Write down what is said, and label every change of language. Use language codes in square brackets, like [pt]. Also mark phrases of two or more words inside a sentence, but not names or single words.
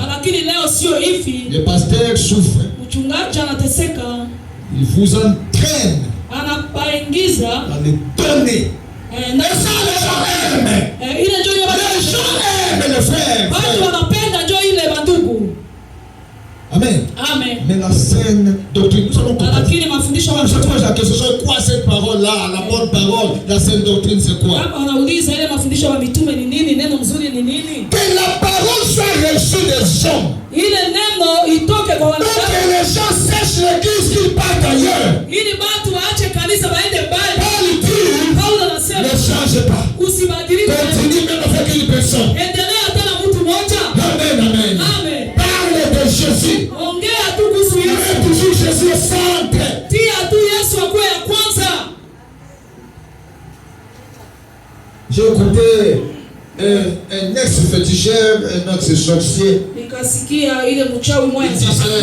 [sw] Lakini leo sio hivi. [fr] Le pasteur souffre. [sw] Mchungaji anateseka. [fr] Il vous entraîne. [sw] Anapaingiza. [fr] À les donner. Et ça les gens aiment. [sw] Ile ndio [fr] les gens aiment les frères. [sw] Watu wanapenda ndio ile bandugu. Amen. Amen. [fr] Mais la saine doctrine, nous allons comprendre. [sw] Lakini mafundisho [fr] je pose la question, c'est quoi cette parole-là, la bonne parole, la saine doctrine, c'est quoi? [sw] Kama wanauliza ile mafundisho ya mitume ni nini, neno mzuri ni nini? [fr] Que la parole soit reçue des hommes. [sw] Ile neno itoke kwa wanadamu. [fr] Que les gens sèchent l'église, qu'ils partent ailleurs. [sw] Ili watu waache kanisa waende mbali. [fr] Paul dit, [sw] Paulo anasema, [fr] ne change pas. [sw] Usibadilike. [fr] Continue même avec une personne. [sw] Endelea tena mtu mmoja. Amen, amen. Amen. [fr] Parle de Jésus. [sw] Ongea tu kuhusu Yesu. [fr] Mets toujours Jésus au centre. [sw] Tia tu Yesu akuwe ya kwanza. [fr] J'ai écouté un ex-féticheur, un ex-sorcier. [sw] Nikasikia ile mchawi mmoja.